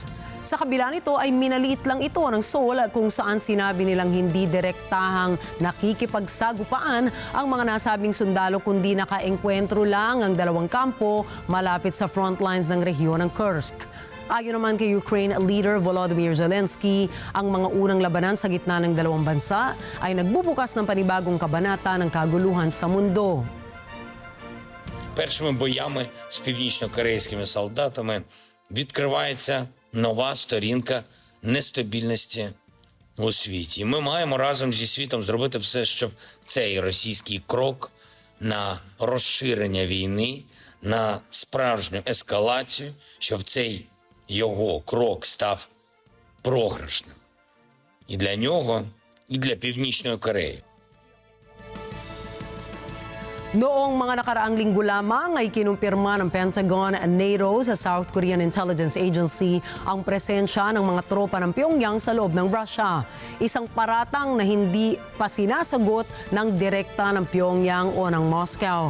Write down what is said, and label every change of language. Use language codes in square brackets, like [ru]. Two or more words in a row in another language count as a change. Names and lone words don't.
[tl] Sa kabila nito ay minaliit lang ito ng Seoul kung saan sinabi nilang hindi direktahang nakikipagsagupaan ang mga nasabing sundalo kundi nakaengkwentro lang ang dalawang kampo malapit sa [en] front lines [tl] ng rehiyon ng Kursk. Ayon naman kay [en] Ukraine leader [tl] Volodymyr Zelensky, ang mga unang labanan sa gitna ng dalawang bansa ay nagbubukas ng panibagong kabanata ng kaguluhan sa mundo. [uk] Першими боями з північно-корейськими солдатами відкривається нова сторінка нестабільності у світі. Ми маємо разом зі світом зробити все, щоб цей російський крок на розширення війни, на справжню ескалацію, щоб цей його крок став програшним. І для нього, і для Північної Кореї. [tl] Noong mga nakaraang linggo lamang ay kinumpirma ng Pentagon at NATO sa South Korean Intelligence Agency ang presensya ng mga tropa ng Pyongyang sa loob ng Russia. Isang paratang na hindi pa sinasagot ng direkta ng Pyongyang o ng Moscow.